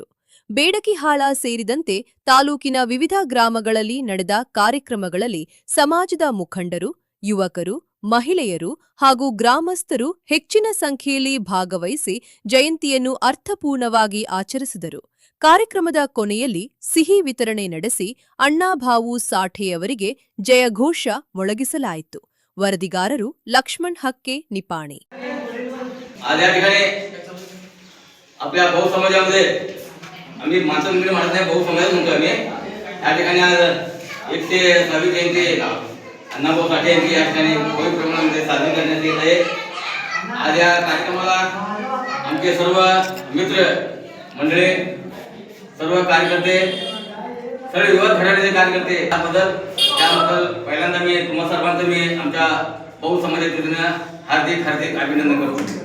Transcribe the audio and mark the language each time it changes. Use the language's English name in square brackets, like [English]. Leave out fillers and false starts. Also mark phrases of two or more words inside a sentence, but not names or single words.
[Kannada] ಬೇಡಕಿಹಾಳ ಸೇರಿದಂತೆ ತಾಲೂಕಿನ ವಿವಿಧ ಗ್ರಾಮಗಳಲ್ಲಿ ನಡೆದ ಕಾರ್ಯಕ್ರಮಗಳಲ್ಲಿ ಸಮಾಜದ ಮುಖಂಡರು, ಯುವಕರು, ಮಹಿಳೆಯರು ಹಾಗೂ ಗ್ರಾಮಸ್ಥರು ಹೆಚ್ಚಿನ ಸಂಖ್ಯೆಯಲ್ಲಿ ಭಾಗವಹಿಸಿ ಜಯಂತಿಯನ್ನು ಅರ್ಥಪೂರ್ಣವಾಗಿ ಆಚರಿಸಿದರು. ಕಾರ್ಯಕ್ರಮದ ಕೊನೆಯಲ್ಲಿ ಸಿಹಿ ವಿತರಣೆ ನಡೆಸಿ ಅಣ್ಣಾಭಾವು ಸಾಠೆಯವರಿಗೆ ಜಯಘೋಷ ಮೊಳಗಿಸಲಾಯಿತು. ವರದಿಗಾರರು ಲಕ್ಷ್ಮಣ್ ಹಕ್ಕೆ, ನಿಪಾಣಿ. [Marathi] आम्ही मातंगडी म्हणत नाही, बहु समाज म्हणतो आम्ही. या ठिकाणी आज 106वी जयंती अण्णाभाऊ साठे यांची या ठिकाणी मोठ्या प्रमाणामध्ये साजरी करण्यात येत आहे. आज या कार्यक्रमाला आमचे सर्व मित्र मंडळी, सर्व कार्यकर्ते, सर्व युवा घटनेचे कार्यकर्ते त्याबद्दल पहिल्यांदा मी तुम्हा सर्वांचं मी आमच्या बहु समाजाच्या वतीने हार्दिक अभिनंदन करतो.